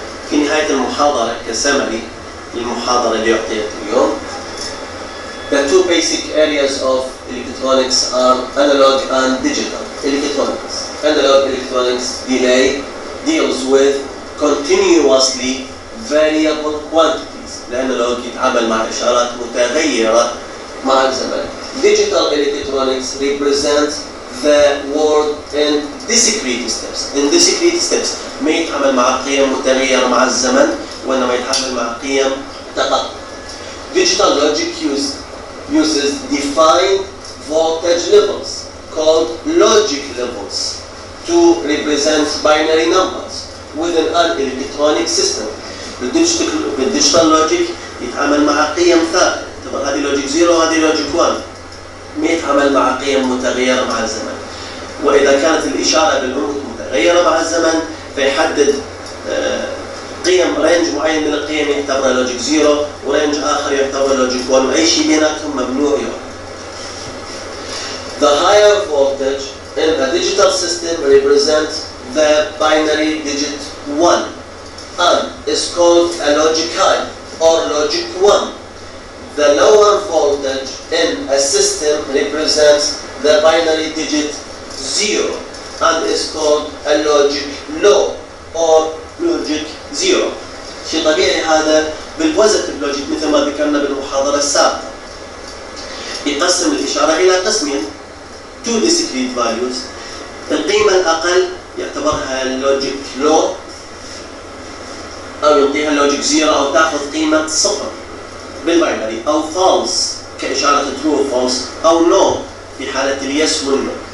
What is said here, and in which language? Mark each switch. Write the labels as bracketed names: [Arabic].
[Arabic] في نهاية المحاضرة كسمري للمحاضرة اللي أعطيت اليوم، [English] the two basic areas of electronics are analog and digital electronics. Analog electronics deals with continuously variable quantities. [Arabic] الانالوج يتعامل مع إشارات متغيرة مع الزمن. [English] Digital electronics represents the world in discrete steps. In discrete steps [Arabic] ما يتعامل مع قيم متغيرة مع الزمن، وإنما يتعامل مع قيم تقطع. [English] Digital logic uses defined voltage levels called logic levels to represent binary numbers within an electronic system. [Arabic] بالdigital logic يتعامل مع قيم ثابتة، تبقى هذه لوجيك 0 وهذه لوجيك 1، ما يتعامل مع قيم متغيرة مع الزمن. وإذا كانت الإشارة بالعمود متغيرة مع الزمن فيحدد قيم رينج معين من القيم يعتبرها لوجيك 0 ورينج آخر يعتبر لوجيك 1، وأي شيء بيناتهم ممنوع يوم. [English] The higher voltage in a digital system represents the binary digit 1 and is called a logic high or logic 1. The lower voltage in a system represents the binary digit 0 and is called a logic low or logic zero. [Arabic] شيء طبيعي هذا بالبوزيتيف لوجيك مثل ما ذكرنا بالمحاضرة السابقة. يقسم الإشارة إلى قسمين [English] two discrete values. [Arabic] القيمة الأقل يعتبرها اللوجيك لو أو يعطيها اللوجيك زيرو أو تأخذ قيمة صفر بالباينري أو فالس كإشارة true false أو no في حالة اليس والنو.